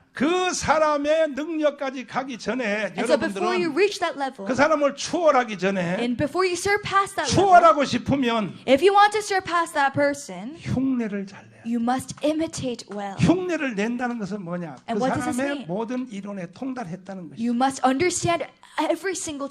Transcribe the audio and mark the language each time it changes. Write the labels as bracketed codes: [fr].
[ko] 그 사람의 능력까지 가기 전에 [en] And so before you [ko] 여러분들은 [en] reach that level, [ko] 그 사람을 추월하기 전에 [en] and before you surpass that level, [ko] 추월하고 싶으면 [en] if you want to surpass that person, [ko] 흉내를 잘 내야 돼. [en] you must imitate well. [ko] 흉내를 낸다는 것은 뭐냐? 그 [en] And what does this [ko] 사람의 [en] mean? [ko] 모든 이론에 통달했다는 것이죠. [en] You must understand every single